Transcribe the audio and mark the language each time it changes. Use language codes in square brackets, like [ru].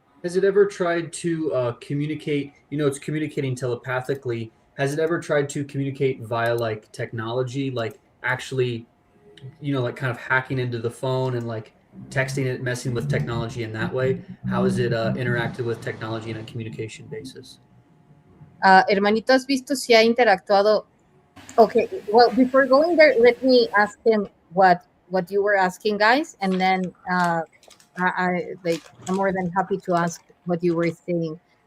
[en] Has it ever tried to communicate? It's communicating telepathically. Has it ever tried to communicate via like technology, like actually, like kind of hacking into the phone and like texting it, messing with technology in that way? How has it interacted with technology in a communication basis? [es] Hermanito, ¿has visto si ha interactuado? [en] Okay, well, before going there, let me ask him what you were asking, guys, and then I'm more than happy to ask what you were saying.